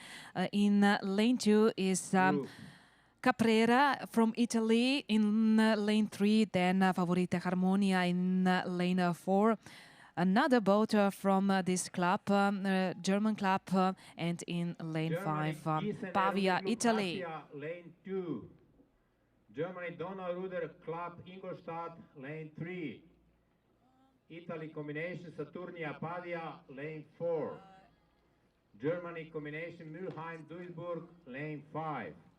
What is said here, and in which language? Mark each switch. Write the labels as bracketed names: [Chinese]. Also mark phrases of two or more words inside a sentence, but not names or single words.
[English] In lane 2 is Caprera from Italy in lane 3, then Favorite Harmonia in lane 4. Another boat from this club, German club, and in lane 5, Pavia, Italy. Lane 2. Germany Donauruder Club Ingolstadt, lane 3. Italy combination Saturnia Pavia, lane 4. Germany combination Mülheim Duisburg, lane 5.